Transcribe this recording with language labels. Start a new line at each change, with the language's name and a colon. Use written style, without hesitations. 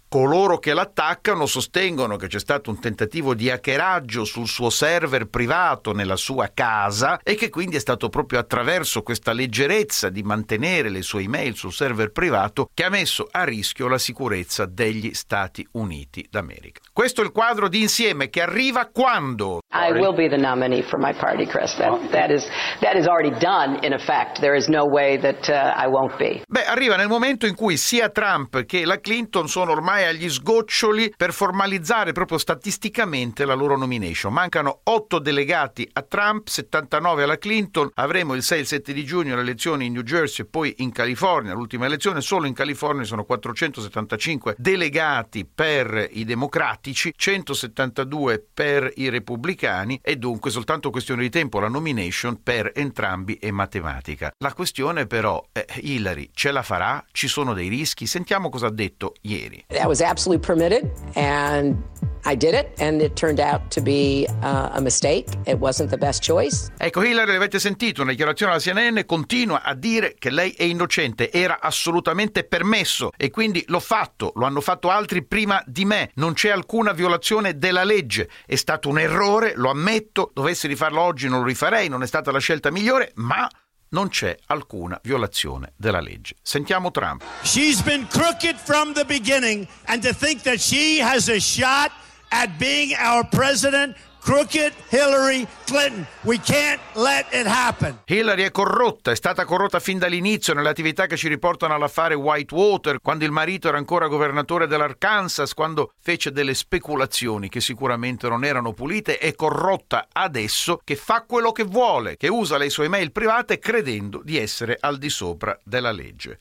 Italian: Coloro che l'attaccano sostengono che c'è stato un tentativo di hackeraggio sul suo server privato nella sua casa e che quindi è stato proprio attraverso questa leggerezza di mantenere le sue email sul server privato che ha messo a rischio la sicurezza degli Stati Uniti d'America. Questo è il quadro di insieme che arriva quando?
English: I will be the nominee for my party, Chris. That is already done in effect. There is no way that I won't be.
Italian: Beh, arriva nel momento in cui sia Trump che la Clinton sono ormai agli sgoccioli per formalizzare proprio statisticamente la loro nomination. Mancano 8 delegati a Trump, 79 alla Clinton. Avremo il 6 e il 7 di giugno le elezioni in New Jersey e poi in California, l'ultima elezione. Solo in California sono 475 delegati per i democratici, 172 per i repubblicani e dunque soltanto questione di tempo, la nomination per entrambi è matematica. La questione però è, Hillary ce la farà? Ci sono dei rischi? Sentiamo cosa ha detto ieri.
English: That was absolutely permitted, and I did it, and it turned out to be a mistake. It wasn't the best choice.
Italian: Ecco, Hillary, l'avete sentito, una dichiarazione alla CNN, continua a dire che lei è innocente, era assolutamente permesso, e quindi l'ho fatto, lo hanno fatto altri prima di me, non c'è alcuna violazione della legge, è stato un errore, lo ammetto, dovessi rifarlo oggi non lo rifarei, non è stata la scelta migliore, ma non c'è alcuna violazione della legge. Sentiamo Trump.
English: She's been crooked from the beginning, and to think that she has a shot at being our president Crooked Hillary Clinton. We can't let it happen.
Italian: Hillary è corrotta, è stata corrotta fin dall'inizio nelle attività che ci riportano all'affare Whitewater, quando il marito era ancora governatore dell'Arkansas, quando fece delle speculazioni che sicuramente non erano pulite. È corrotta adesso, che fa quello che vuole, che usa le sue email private credendo di essere al di sopra della legge.